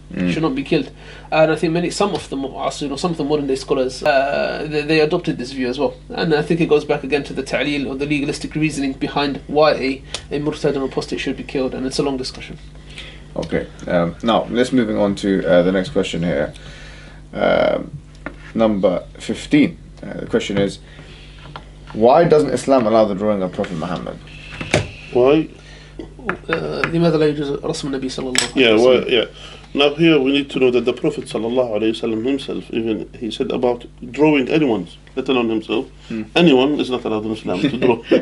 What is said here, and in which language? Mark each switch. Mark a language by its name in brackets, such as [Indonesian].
[English] And I think some of the modern day scholars they adopted this view as well, and I think it goes back again to the ta'leel or the legalistic reasoning behind why a murtad and apostate should be killed, and it's a long discussion. Okay, now let's moving on to the next question here, number 15. The question is, why doesn't Islam allow the drawing of Prophet Muhammad? Why? [Arabic] لماذا لا يجوز رسم النبي صلى الله عليه وسلم؟ [English] Now here we need to know that the Prophet _, himself, even he said about drawing anyone, let alone himself, anyone is not allowed in Islam to draw.